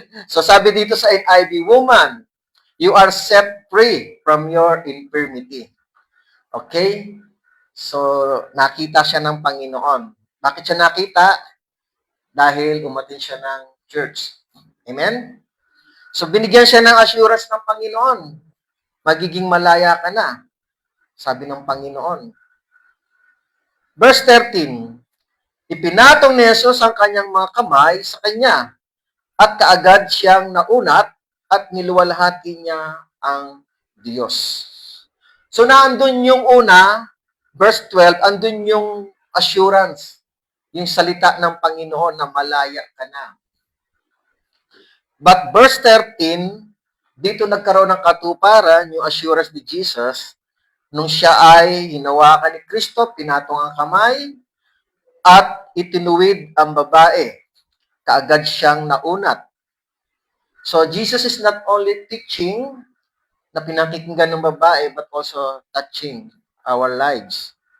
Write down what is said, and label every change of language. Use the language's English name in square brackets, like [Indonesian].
[Filipino] So sabi dito sa [English] NIV, woman, you are set free from your infirmity. Okay? [Filipino] So nakita siya ng Panginoon. Bakit siya nakita? Dahil umatin siya ng church. Amen? So binigyan siya ng assurance ng Panginoon. Magiging malaya ka na. Sabi ng Panginoon. Verse 13, ipinatong ni Jesus ang kanyang mga kamay sa kanya at kaagad siyang naunat at niluwalhati niya ang Diyos. So naandun yung una, verse 12, andun yung assurance, yung salita ng Panginoon na malaya ka na. But verse 13, dito nagkaroon ng katuparan, yung assurance ni Jesus, nung siya ay hinawakan ni Kristo, pinatong ang kamay, at itinuwid ang babae. Kaagad siyang naunat. [English] So, Jesus is not only teaching [Filipino] na pinakikinggan ng babae, [English] but also touching our lives.